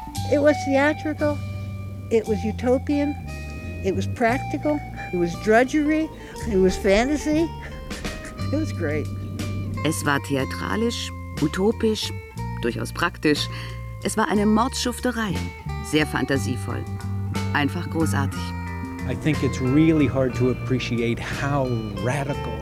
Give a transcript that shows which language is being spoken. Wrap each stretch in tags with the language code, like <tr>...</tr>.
<en>It was theatrical, it was utopian, it was practical, it was drudgery, it was fantasy. It was great.</en> <de>Es war theatralisch, utopisch, durchaus praktisch. Es war eine Mordschufterei, sehr fantasievoll, einfach großartig.</de> <en>I think it's really hard to appreciate how radical,</en>